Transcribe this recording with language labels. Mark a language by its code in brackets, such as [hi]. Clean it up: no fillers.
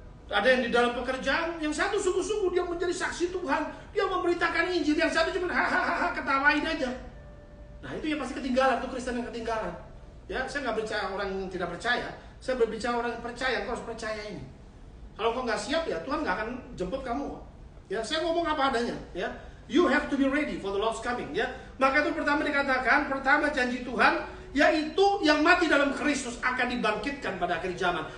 [id] Ada yang di dalam pekerjaan, yang satu sungguh-sungguh dia menjadi saksi Tuhan, dia memberitakan Injil, yang satu cuma hahaha ketawain aja. Nah itu ya pasti ketinggalan, itu Kristen yang ketinggalan. Ya, saya nggak percaya orang yang tidak percaya, saya berbicara orang yang percaya, kau harus percaya ini. Kalau kau nggak siap ya Tuhan nggak akan jemput kamu. Ya, saya ngomong apa adanya. [en] Ya, you have to be ready for the Lord's coming. [id] Ya, maka itu pertama dikatakan, pertama janji Tuhan, yaitu yang mati dalam Kristus akan dibangkitkan pada akhir zaman.